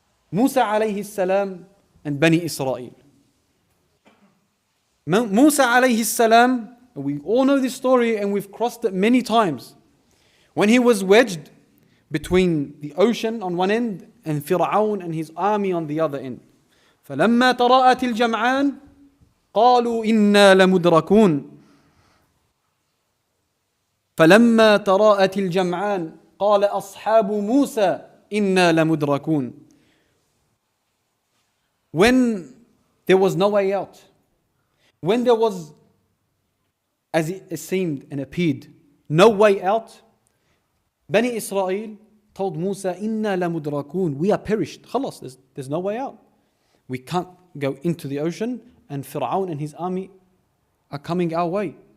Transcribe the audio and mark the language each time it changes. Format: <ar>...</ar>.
<en>Musa alayhi salam and Bani Israel. Musa alayhi salam, we all know this story and we've crossed it many times. When he was wedged between the ocean on one end and Fir'aun and his army on the other end.</en> <ar>فَلَمَّا تَرَاءَتِ الْجَمْعَانِ قَالُوا إِنَّا لَمُدْرَكُونَ فلما تراءت الجمعان قال أصحاب موسى إنا لمدركون.</ar> <en>When there was no way out, when there was, as it seemed and appeared, no way out, Bani Israel told Musa,</en> <ar>إنا لمدركون,</ar> <en>we are perished. خلاص, there's no way out. We can't go into the ocean, and Fir'aun and his army are coming our way.</en>